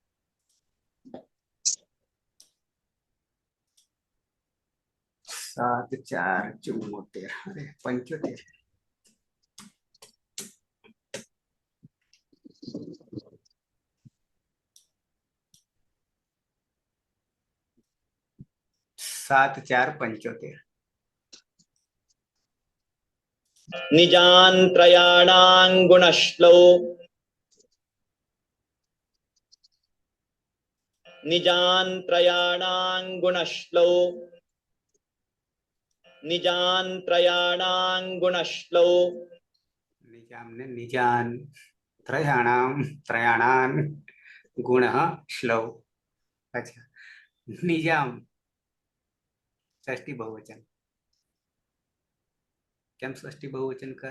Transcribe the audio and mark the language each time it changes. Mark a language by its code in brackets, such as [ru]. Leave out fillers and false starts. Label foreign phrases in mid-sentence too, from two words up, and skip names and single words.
[gu] 7 4 74, અરે 75. સાત 4 75. [sa] निजान्त्रयाणां गुणश्लो निजान्त्रयाणां गुणश्लो निजान्त्रयाणां गुणश्लो [gu] નિજામ ને [sa] निजान त्रयाणाम् गुण श्लव. [gu] અચ્છા, નિજામ ષષ્ઠી બહુવચન. કેમ ષષ્ઠી બહુવચન કરે?